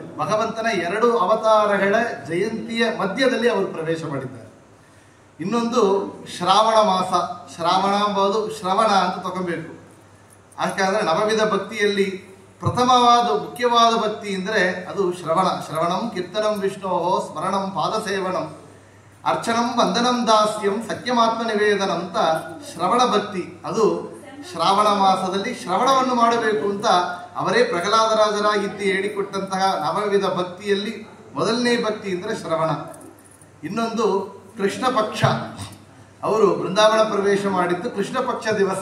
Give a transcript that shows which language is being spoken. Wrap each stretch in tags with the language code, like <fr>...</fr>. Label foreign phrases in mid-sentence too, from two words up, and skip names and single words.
<kn>ಭಗವಂತನ 2 ಅವತಾರಗಳ ಜಯಂತಿಯ ಮಧ್ಯದಲ್ಲಿ ಅವರು ಪ್ರವೇಶ ಮಾಡಿದ್ದಾರೆ. ಇನ್ನೊಂದು ಶ್ರಾವಣ ಮಾಸ. ಶ್ರಾವಣ ಎಂಬುದು ಶ್ರವಣ ಅಂತ ತಗೊಬೇಕು. ಯಾಕಂದರೆ ನವವಿಧ ಭಕ್ತಿಯಲ್ಲಿ ಪ್ರಥಮವಾದ ಮುಖ್ಯವಾದ ಭಕ್ತಿ ಅಂದರೆ ಅದು ಶ್ರವಣ.</kn> <sa>ಶ್ರವಣಂ ಕೀರ್ತನಂ ವಿಷ್ಣೋಹೋ ಸ್ಮರಣಂ ಪಾದಸೇವನಂ ಅರ್ಚನಂ ವಂದನಂ ದಾಸ್ಯಂ ಸತ್ಯಮಾತ್ಮ ನಿವೇದನ</sa> <kn>ಅಂತ ಶ್ರವಣ ಭಕ್ತಿ. ಅದು ಶ್ರಾವಣ ಮಾಸದಲ್ಲಿ ಶ್ರವಣವನ್ನು ಮಾಡಬೇಕು ಅಂತ ಅವರೇ ಪ್ರಹ್ಲಾದರಾಜರಾಗಿದ್ದು ಹೇಳಿಕೊಟ್ಟಂತಹ ನವವಿಧ ಭಕ್ತಿಯಲ್ಲಿ ಮೊದಲನೇ ಭಕ್ತಿ ಅಂದರೆ ಶ್ರವಣ. ಇನ್ನೊಂದು ಕೃಷ್ಣ ಪಕ್ಷ. ಅವರು ಬೃಂದಾವನ ಪ್ರವೇಶ ಮಾಡಿದ್ದು ಕೃಷ್ಣ ಪಕ್ಷ ದಿವಸ.</kn>